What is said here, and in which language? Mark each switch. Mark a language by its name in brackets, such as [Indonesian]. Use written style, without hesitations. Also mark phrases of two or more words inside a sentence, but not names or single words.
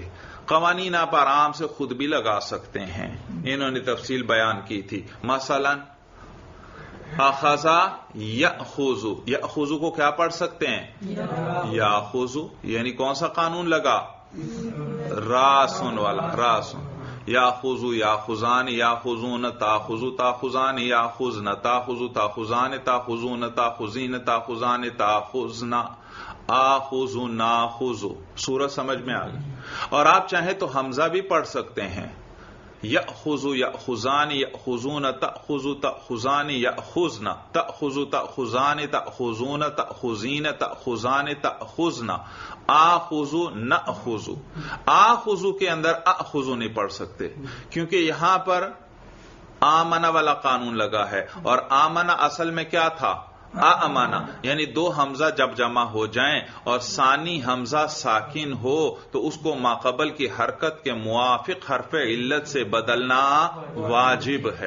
[Urdu] قوانین آپ آرام سے خود بھی لگا سکتے ہیں، انہوں نے تفصیل بیان کی تھی۔ مثلا [Arabic] اخذا یأخذ، [Urdu] یأخذ کو کیا پڑھ سکتے ہیں؟ یاخذ، یعنی کون سا قانون لگا؟ راسن والا، راسن۔ [Arabic] یاخذ یاخذان یاخذون تاخذ تاخذان یاخذن تاخذ تاخذان تاخذون تاخذین تاخذان تاخذن آخذ ناخذ۔ [Urdu] سورت سمجھ میں آ گئی؟ اور آپ چاہیں تو حمزہ بھی پڑھ سکتے ہیں، [Arabic] یأخذ یأخذان یأخذون تأخذ تأخذان یأخذن تأخذ تأخذان تأخذون تأخذین تأخذان تأخذن آخذ نأخذ۔ [Urdu] آخذ کے اندر اخذ نہیں پڑھ سکتے کیونکہ یہاں پر آمنہ والا قانون لگا ہے، اور آمنہ اصل میں کیا تھا؟ آمنہ، یعنی دو حمزہ جب جمع ہو جائیں اور ثانی حمزہ ساکن ہو تو اس کو ماقبل کی حرکت کے موافق حرف علت سے بدلنا واجب ہے۔